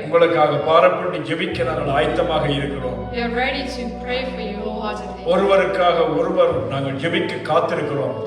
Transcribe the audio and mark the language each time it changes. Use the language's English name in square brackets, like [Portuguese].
[Tamil] உங்களுக்காக பாரப்பட்டு ஜெபிக்க நாங்கள் ஆயத்தமாக இருக்கிறோம். [English] We are ready to pray for you wholeheartedly. [Tamil] ஒருவருக்காக ஒருவர் நாங்கள் ஜெபிக்க காத்திருக்கிறோம்.